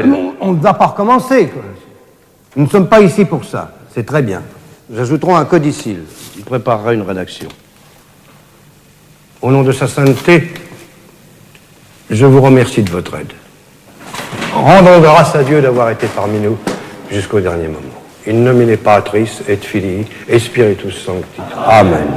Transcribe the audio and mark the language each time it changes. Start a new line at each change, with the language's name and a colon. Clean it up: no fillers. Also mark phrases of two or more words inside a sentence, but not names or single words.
French: On ne va pas recommencer, quoi. Nous ne sommes pas ici pour ça. C'est très bien. Nous ajouterons un codicile. Il préparera une rédaction. Au nom de sa sainteté, je vous remercie de votre aide. Rendons grâce à Dieu d'avoir été parmi nous jusqu'au dernier moment.
Latin: In nomine Patris et Filii et Spiritus Sancti. Amen.